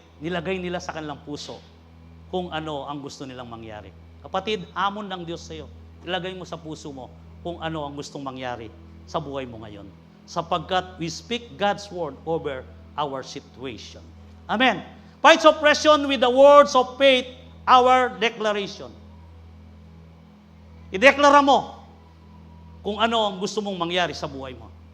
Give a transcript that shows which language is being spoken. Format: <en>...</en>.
<tl>nilagay nila sa kanilang puso kung ano ang gusto nilang mangyari. Kapatid, hamon ng Diyos sa iyo. Ilagay mo sa puso mo kung ano ang gustong mangyari sa buhay mo ngayon.</tl> <en>Sapagkat we speak God's word over our situation. Amen. Fights oppression with the words of faith, our declaration.</en> <tl>Ideklara mo kung ano ang gusto mong mangyari sa buhay mo.</tl>